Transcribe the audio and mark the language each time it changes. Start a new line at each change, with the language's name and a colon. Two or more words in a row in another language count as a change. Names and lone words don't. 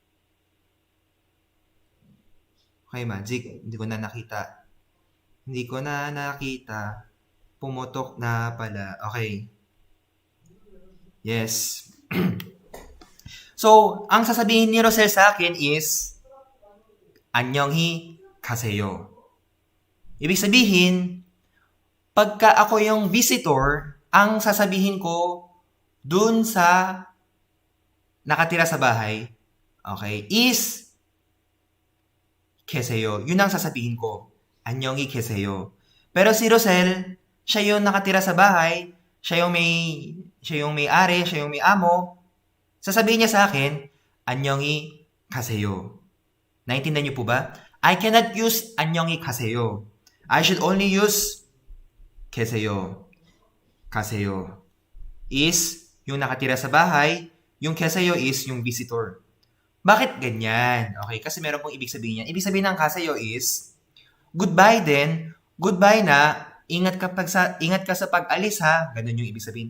Filipino: Okay, Magic. Hindi ko na nakita. Hindi ko na nakita. Pumutok na pala. Okay. Yes. So, ang sasabihin ni Rosel sa akin is,
Korean: 안녕히 가세요.
Filipino: Ibig sabihin, pagka ako yung visitor, ang sasabihin ko dun sa nakatira sa bahay, okay, is 계세요. Yun ang sasabihin ko.
Korean: 안녕히 계세요.
Filipino: Pero si Rosel, siya yung nakatira sa bahay, siya yung may-ari, siya yung may amo. Sasabihin niya sa akin,
Korean: 안녕히 가세요.
Filipino: Naintindihan niyo po ba?
English: I cannot use
Korean: 안녕히 가세요.
English: I should only use 계세요.
Filipino: 가세요 is yung nakatira sa bahay, yung 계세요 is yung visitor. Bakit ganyan? Okay, kasi meron pong ibig sabihin yan. Ibig sabihin ng kasayo is, goodbye din, goodbye na, ingat ka sa pag-alis ha, ganun yung ibig sabihin.